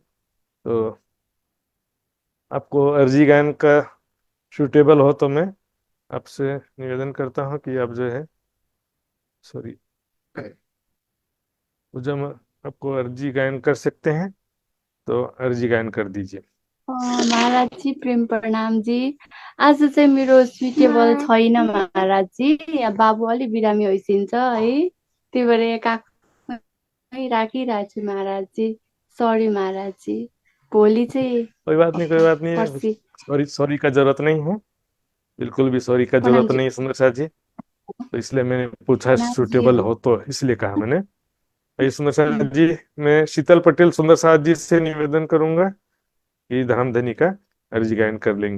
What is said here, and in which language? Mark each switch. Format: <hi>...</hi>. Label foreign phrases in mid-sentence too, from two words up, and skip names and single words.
<hi>तो आपको अर्जी गायन का सूटेबल हो तो मैं आपसे निवेदन करता हूँ कि आप जो है, सॉरी, पूजा में आपको अर्जी गायन कर सकते हैं, तो अर्जी गायन कर दीजिए। महाराजजी प्रेम प्रणाम जी।</hi> <ne>आज चाहिँ मेरो सुइटेबल छैन महाराजजी, यहाँ बाबु अलि बिरामी होइसिन्छ है, त्यही भएर यहाँ काखमै राखिरहेको छु महाराजजी। सरी महाराजजी, भोलि चाहिँ</ne> <hi>कोई बात नहीं, कोई बात नहीं है,</hi> <ne>पर्सि।</ne> <hi>सॉरी सॉरी का जरूरत नहीं है। बिल्कुल भी सॉरी का प्रणाम जरूरत जी। नहीं है सुंदर साथ जी, तो इसलिए मैंने पूछा प्रणाम जी। सूटेबल हो तो इसलिए कहा मैंने। आइए सुंदर साथ जी, मैं शीतल पटेल सुंदर साथ जी से निवेदन करूंगा कि धामधनी का अर्जी गायन कर लेंगे।</hi>